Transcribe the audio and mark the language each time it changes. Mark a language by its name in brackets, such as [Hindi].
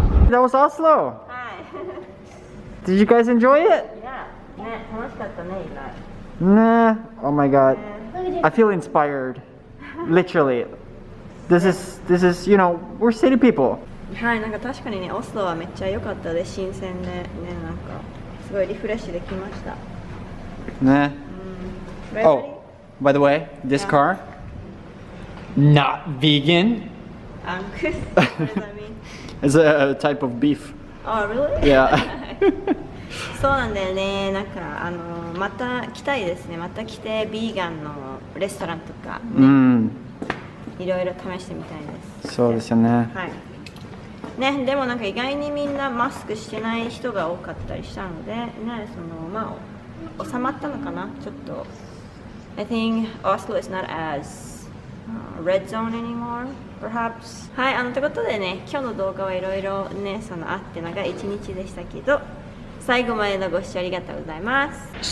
[English] That was Oslo. Hi. Did you guys enjoy it? [Japanese] Yeah. ね、楽しかったね、意外。 [English] Nah. Oh my god. Look at this. I feel inspired. Literally. This is, you know, we're city people. [Japanese] はい、なんか確かにね、オスロはめっちゃ良かったで、新鮮で、ね、なんかすごいリフレッシュできました。 [English] Nah. Ready? Oh, by the way, this car, not vegan. アンクス。What does that mean? It's a type of beef. Oh, really? Yeah. [Japanese] そうなんだよね。なんかまた来たいですね。また来てビーガンのレストランとか、いろいろ試してみたいです。そうですよね。はい。ね、でもなんか意外にみんなマスクしてない人が多かったりしたので、ね、まあ収まったのかな。 [English] ちょっと I think Oslo is not as red zone anymore, perhaps. [Japanese] はい、ということでね、今日の動画はいろいろね、あって長い一日でしたけど、最後までのご視聴ありがとうございます。